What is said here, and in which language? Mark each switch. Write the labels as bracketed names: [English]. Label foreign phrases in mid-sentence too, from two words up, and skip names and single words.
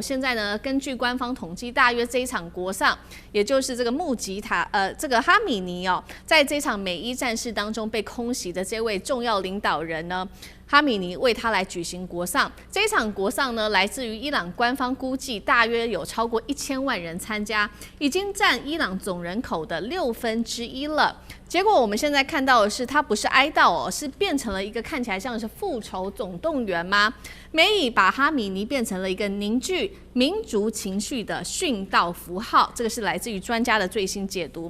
[Chinese] 現在呢，根據官方統計，大約這一場國喪，也就是這個這個哈米尼在這場美伊戰事當中被空襲的這位重要領導人呢，哈米尼為他來舉行國喪。這一場國喪呢，來自於伊朗官方估計，大約有超過1000萬人參加，已經佔伊朗總人口的1/6了。結果我們現在看到的是，它不是哀悼是變成了一個看起來像是復仇總動員嗎？美以把哈米尼變成了一個凝聚民族情緒的殉道符號，這個是來自於專家的最新解讀。